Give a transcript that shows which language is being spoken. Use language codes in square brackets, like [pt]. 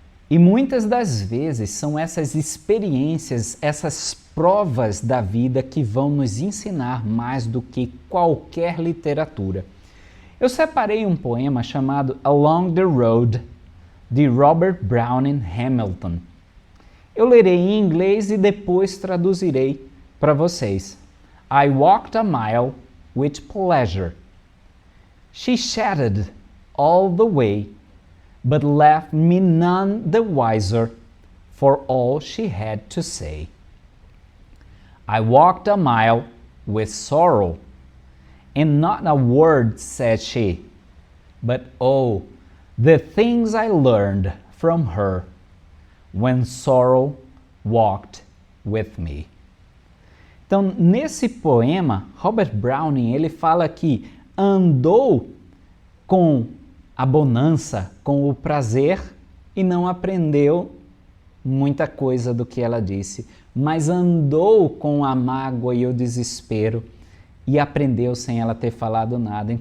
[pt] E muitas das vezes são essas experiências, essas provas da vida que vão nos ensinar mais do que qualquer literatura. Eu separei um poema chamado Along the Road, de Robert Browning Hamilton. Eu lerei em inglês e depois traduzirei para vocês. [en] I walked a mile with pleasure. She chatted all the way, but left me none the wiser for all she had to say. I walked a mile with sorrow, and not a word said she, but oh, the things I learned from her when sorrow walked with me. [pt] Então, nesse poema, Robert Browning, ele fala que andou com a bonança, com o prazer e não aprendeu muita coisa do que ela disse, mas andou com a mágoa e o desespero e aprendeu sem ela ter falado nada.